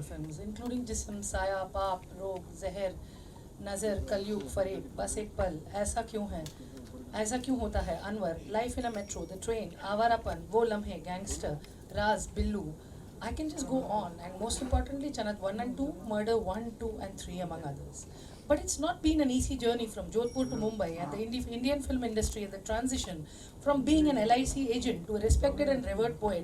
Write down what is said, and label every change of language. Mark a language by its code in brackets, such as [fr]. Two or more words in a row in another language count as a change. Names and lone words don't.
[en] films, including Jism, Saya, Paap, Rogue, Zehar, Nazar, Kalyug, Fareed, Bas Ek Pal, Aisa Kyun Hai, Aisa Kyun Hota Hai, Anwar, Life in a Metro, The Train, Avarapan, Wo Lamhe, Gangster, Raz, Billu. I can just go on, and most importantly, Chanat 1 and 2, Murder 1, 2, and 3, among others. But it's not been an easy journey from Jodhpur to Mumbai and the Indian film industry and the transition from being an LIC agent to a respected and revered poet.